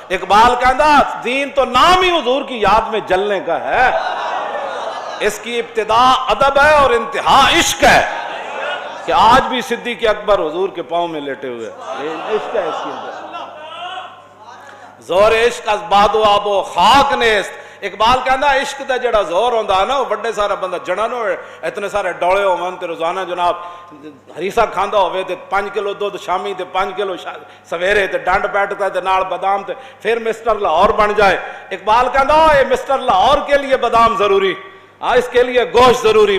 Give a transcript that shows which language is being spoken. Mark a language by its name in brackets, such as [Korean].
[Urdu] اقبال کہندا دین تو نام ہی حضور کی یاد میں جلنے کا ہے, اس کی ابتدا ادب ہے اور انتہا عشق ہے. کہ آج بھی صدیق اکبر حضور کے پاؤں میں لیٹے ہوئے, عشق ہے اس کی زور [Persian] عشق از باد و آب و خاک نیست. [Punjabi] اقبال کہندا عشق دا جڑا زور ہوندا نا وہ بڑے سارا بندہ جڑا نہ ہوئے اتنے سارے ڈولے ہون تے روزانہ جناب ہریسہ کھاندا ہوئے تے 5 کلو دودھ شامی تے 5 کلو سویرے تے ڈنڈ بیٹھتا تے نال بادام تے پھر مسٹر لاہور بن جائے. [Urdu] اقبال کہندا یہ مسٹر لاہور کے لیے بادام ضروری, اس کے لیے گوشت ضروری.